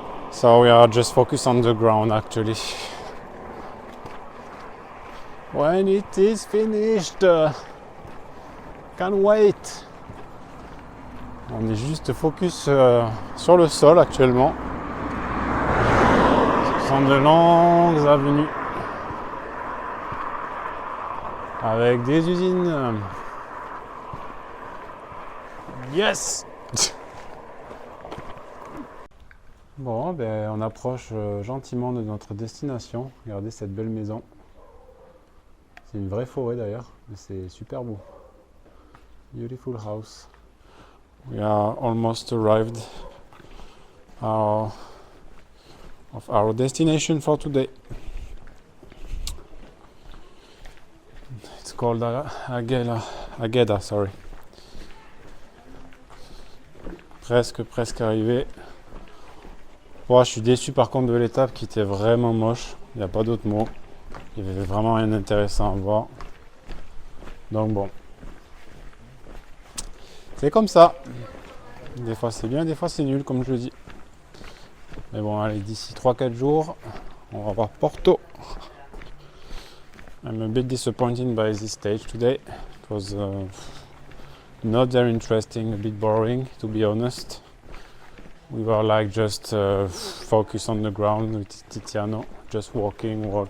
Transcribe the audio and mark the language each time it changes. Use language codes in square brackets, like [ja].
[en] So we are just focused on the ground, actually. When it is finished, can't wait. [fr] On est juste focus sur le sol actuellement. Ce sont de longues avenues avec des usines. [en] Yes! [fr] Bon, ben, on approche gentiment de notre destination. Regardez cette belle maison. C'est une vraie forêt d'ailleurs, mais c'est super beau. [en] Beautiful house. We are almost arrived of our destination for today. It's called Agueda, sorry. [fr] Presque arrivé. Oh, je suis déçu par contre de l'étape qui était vraiment moche. Il n'y a pas d'autre mot. Il n'y avait vraiment rien d'intéressant à voir. Donc bon. C'est comme ça. Des fois c'est bien, des fois c'est nul, comme je le dis. Mais bon, allez, d'ici 3-4 jours, on va voir Porto. [en] I'm a bit disappointed by this stage today. It was not very interesting, a bit boring, to be honest. We were like just focus on the ground with Tiziano, just walking.